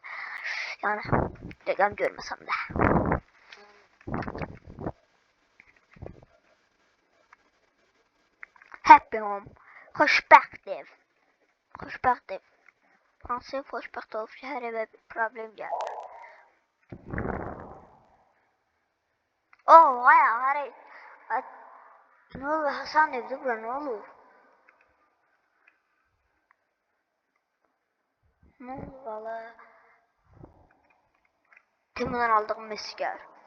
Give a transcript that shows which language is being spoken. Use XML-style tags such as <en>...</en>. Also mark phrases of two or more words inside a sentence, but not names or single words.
<az>Yəni rəqəm görməsəm də.</az> <en>Happy Home,</en> <az>xoşbəxt ev. Xoşbəxt ev. Hansı xoşbəxt olub ki, hər evə bir problem gəlir. Oh, vay.</az> <tr>Ne olur Hasan evde bura ne olur? Ne olur valla? Temu'dan aldığım mesajlar.</tr>